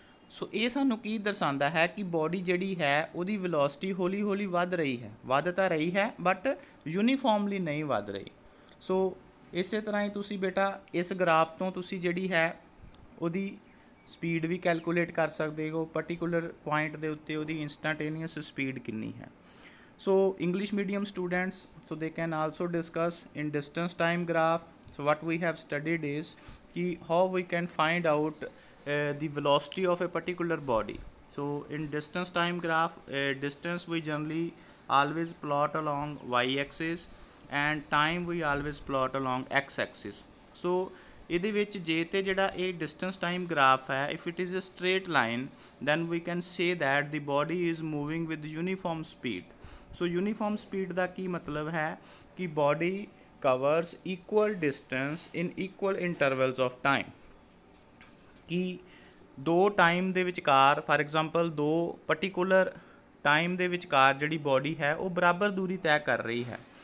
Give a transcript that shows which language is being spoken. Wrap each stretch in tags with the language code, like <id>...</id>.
<pa>ਸੋ ਇਹ ਸਾਨੂੰ ਕੀ ਦਰਸਾਉਂਦਾ ਹੈ ਕਿ ਬੋਡੀ ਜਿਹੜੀ ਹੈ ਉਹਦੀ ਵੈਲੋਸਿਟੀ ਹੌਲੀ ਹੌਲੀ ਵੱਧ ਰਹੀ ਹੈ, ਵੱਧ ਤਾਂ ਰਹੀ ਹੈ</pa> <en>but uniformly</en> <pa>ਨਹੀਂ ਵੱਧ ਰਹੀ। ਸੋ ਇਸੇ ਤਰ੍ਹਾਂ ਹੀ ਤੁਸੀਂ ਬੇਟਾ ਇਸ ਗ੍ਰਾਫ ਤੋਂ ਤੁਸੀਂ ਜਿਹੜੀ ਹੈ ਉਹਦੀ ਸਪੀਡ ਵੀ ਕੈਲਕੂਲੇਟ ਕਰ ਸਕਦੇ ਹੋ, ਪਰਟੀਕੂਲਰ ਪੁਆਇੰਟ ਦੇ ਉੱਤੇ ਉਹਦੀ ਇੰਸਟੈਂਟੇਨੀਅਸ ਸਪੀਡ ਕਿੰਨੀ ਹੈ।</pa> <en>So English medium students, so they can also discuss in distance time graph. So what we have studied is how we can find out the velocity of a particular body. So in distance time graph, distance we generally always plot along y-axis and time we always plot along x-axis. So</en> <pa>ਇਹਦੇ ਵਿੱਚ ਜੇ ਤੇ ਜਿਹੜਾ ਇਹ</pa> <en>distance time graph ਹੈ, if it is a straight line, then we can say that the body is moving with uniform speed.</en> <pa>So uniform speed ਦਾ ਕੀ ਮਤਲਬ ਹੈ ਕਿ</pa> <en>body covers equal distance in equal intervals of time,</en> <pa>ਕਿ ਦੋ time ਦੇ ਵਿਚਕਾਰ,</pa> <en>for example</en> <pa>ਦੋ particular time ਦੇ ਵਿਚਕਾਰ ਜਿਹੜੀ ਬੋਡੀ ਹੈ ਉਹ ਬਰਾਬਰ ਦੂਰੀ ਤੈਅ ਕਰ ਰਹੀ ਹੈ।</pa>